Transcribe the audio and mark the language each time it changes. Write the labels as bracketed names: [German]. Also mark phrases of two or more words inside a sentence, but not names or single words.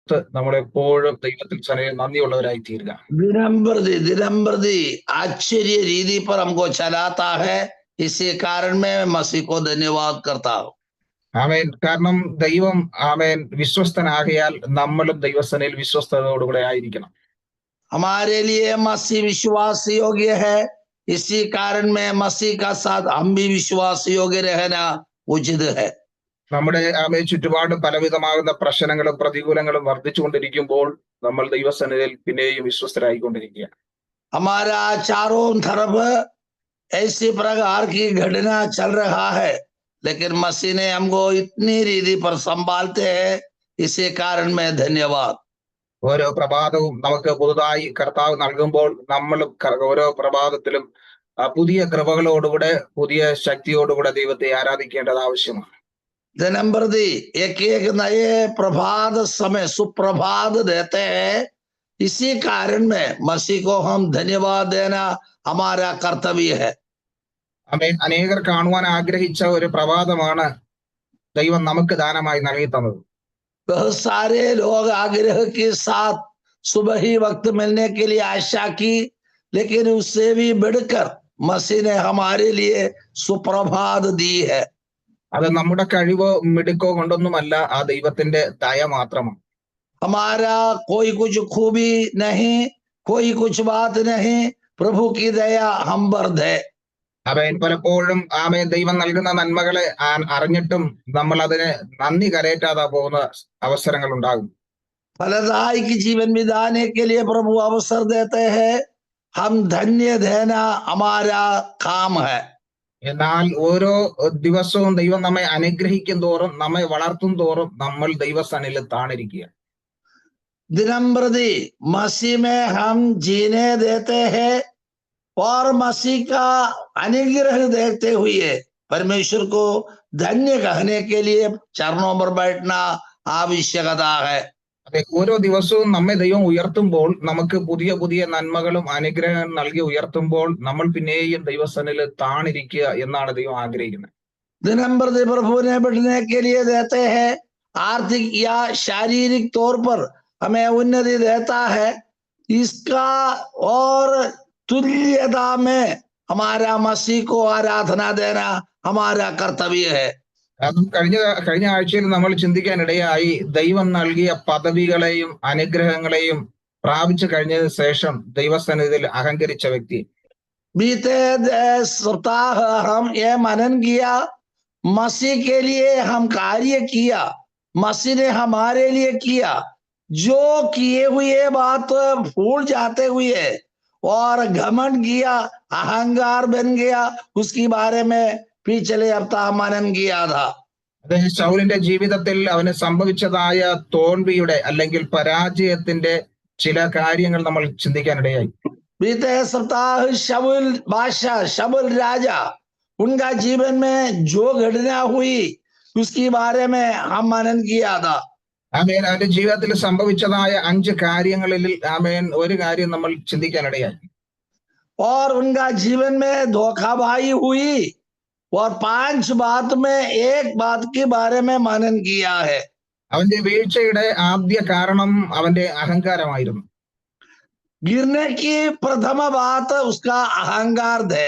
[Malayalam] നമ്മളെപ്പോഴും ദൈവത്തിൽ നന്ദിയുള്ളവരായി തീരുക. [Hindi] दिनम प्रति आश्चर्य रीति पर हमको चलाता है, इसी कारण मैं मसीह को धन्यवाद करता हूँ. [Malayalam] ആമേൻ. കാരണം ദൈവം വിശ്വസ്തനാകയാൽ നമ്മളും ദൈവസനയിൽ വിശ്വസ്തയോടുകൂടെ ആയിരിക്കണം. [Hindi] हमारे लिए मसीह विश्वास योग्य है, इसी कारण में मसीह का साथ हम भी विश्वास योग्य रहना उचित है. [Malayalam] നമ്മുടെ ചുറ്റുപാടും പലവിധമാകുന്ന പ്രശ്നങ്ങളും പ്രതികൂലങ്ങളും വർദ്ധിച്ചുകൊണ്ടിരിക്കുമ്പോൾ നമ്മൾ ദൈവസന്നിധിയിൽ പിന്നെയും വിശ്വസ്തരായിക്കൊണ്ടിരിക്കുക. [Hindi] हमारा चारों तरफ ऐसी प्रकार की घटना चल रहा है, लेकिन मसीह ने हमको इतनी रीति पर संभालते हैं, इसी कारण में धन्यवाद. [Malayalam] ഓരോ പ്രഭാതവും നമുക്ക് പുതുതായി കർത്താവ് നൽകുമ്പോൾ നമ്മളും ഓരോ പ്രഭാതത്തിലും പുതിയ കൃപകളോടുകൂടെ പുതിയ ശക്തിയോടുകൂടെ ദൈവത്തെ ആരാധിക്കേണ്ടത് ആവശ്യമാണ്. [Hindi] दिनम प्रति एक एक नए प्रभात समय सुप्रभात देते हैं, इसी कारण में मसीह को हम धन्यवाद देना हमारा कर्तव्य है. [Malayalam] അനേകർ കാണുവാൻ ആഗ്രഹിച്ച ഒരു പ്രഭാതമാണ് ദൈവം നമുക്ക് ദാനമായി നൽകി തന്നത്. [Hindi] बहुत सारे लोग आग्रह के साथ सुबह ही वक्त मिलने के लिए आशा की, लेकिन उससे भी बढ़कर मसीह ने हमारे लिए सुप्रभात दी है. [Malayalam] അത് നമ്മുടെ കഴിവോ മിടുക്കോ കൊണ്ടൊന്നുമല്ല, ആ ദൈവത്തിന്റെ ദയ മാത്രമാണ്. [Hindi] हमारा कोई कुछ खूबी नहीं, कोई कुछ बात नहीं, प्रभु की दया हम पर है. [Malayalam] പലപ്പോഴും ദൈവം നൽകുന്ന നന്മകളെ അറിഞ്ഞിട്ടും നമ്മൾ അതിനെ നന്ദി കരയറ്റാതെ പോകുന്ന അവസരങ്ങൾ ഉണ്ടാകും. [Hindi] फलदायक जीवन बिताने के लिए प्रभु अवसर देते हैं, हम धन्य देना हमारा काम है. [Malayalam] എന്നാൽ ഓരോ ദിവസവും ദൈവം നമ്മെ അനുഗ്രഹിക്കും തോറും നമ്മെ വളർത്തും തോറും നമ്മൾ ദൈവസന്നിധിയിൽ താണിരിക്കുക. [Hindi] दिनम प्रति मसीह में हम जीने देते हैं और मसीह का अनुग्रह देखते हुए परमेश्वर को धन्य कहने के लिए चरणों पर बैठना आवश्यकता है. [Malayalam] ഓരോ ദിവസവും നമ്മെ ദൈവം ഉയർത്തുമ്പോൾ, നമുക്ക് പുതിയ പുതിയ നന്മകളും അനുഗ്രഹം നൽകി ഉയർത്തുമ്പോൾ നമ്മൾ പിന്നെയും ദൈവസന്നിധിയിൽ താണിരിക്കുക എന്നാണ് ദൈവം ആഗ്രഹിക്കുന്നത്. [Hindi] दिनम प्रति प्रभु ने बैठने के लिए देते हैं, आर्थिक या शारीरिक तौर पर हमें उन्नति देता है, इसका और तुल्यता में हमारा मसीह को आराधना देना हमारा कर्तव्य है. [Malayalam] കഴിഞ്ഞ ആഴ്ചയിൽ നമ്മൾ ചിന്തിക്കാനിടയായി ദൈവം നൽകിയ പദവികളെയും അനുഗ്രഹങ്ങളെയും പ്രാപിച്ചു കഴിഞ്ഞതിന് ശേഷം ദൈവസന്നിധിയിൽ അഹങ്കരിച്ച വ്യക്തി. [Hindi] बीते सप्ताह हम ये मनन किया, मसीह के लिए हम कार्य किया, मसीह ने हमारे लिए किया, जो किए हुए बात भूल जाते हुए और घमंड किया, अहंकार बन गया, उसके बारे में पिछले हफ्ता मनन किया था. [Malayalam] ശൗലിന്റെ ജീവിതത്തിൽ അവന് സംഭവിച്ചതായ തോൽവിയുടെ അല്ലെങ്കിൽ പരാജയത്തിന്റെ ചില കാര്യങ്ങൾ നമ്മൾ ചിന്തിക്കാനിടയായി. [Hindi] बीते सप्ताह शमूएल बादशाह, शमूएल राजा, उनका जीवन में जो घटना हुई उसके बारे में हम मनन किया था. [Malayalam] അവന്റെ ജീവിതത്തിൽ സംഭവിച്ചതായ 5 കാര്യങ്ങളിൽ ഒരു കാര്യം നമ്മൾ ചിന്തിക്കാനിടയായി. [Hindi] और उनका जीवन में धोखाबाजी हुई और 5 बात में एक बात के बारे में मनन किया है. [Malayalam] അവന്റെ വീഴ്ചയുടെ ആദ്യ കാരണം അവന്റെ അഹങ്കാരമായിരുന്നു. [Hindi] गिरने की प्रथम बात उसका अहंकार है.